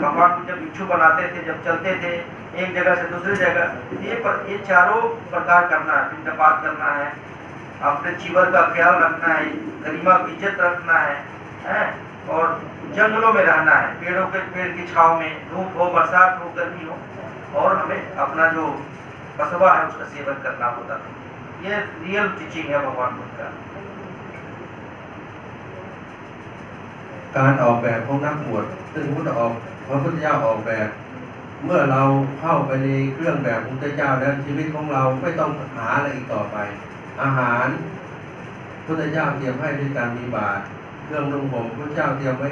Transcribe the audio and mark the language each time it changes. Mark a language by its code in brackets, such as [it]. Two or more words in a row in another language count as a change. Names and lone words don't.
[hi] भगवान बुद्ध जब भिक्षु बनाते थे, जब चलते थे एक जगह से दूसरी जगह, ये चारों प्रकार करना है, पिंडपात करना है, अपने जीवन का ख्याल रखना है, गरिमा की इज्जत रखना है और जंगलों में रहना है, पेड़ की छांव में, धूप हो, बरसात हो, गर्मी हो, और हमें अपना जो बसवा है उसका सेवन करना होता था। ये [en] real teaching [hi] है भगवान बुद्ध का। [th] การออกแบบของนักบวชซึ่งพระพุทธเจ้าออกแบบ เมื่อเราเข้าไปในเครื่องแบบของพระเจ้าแล้วชีวิตของเราไม่ต้องหาอะไร อีกต่อไป อาหารพระพุทธเจ้าเตรียมให้ด้วยการมีบาตรเครื่องนุ่งห่มพระเจ้าเตรียมไว้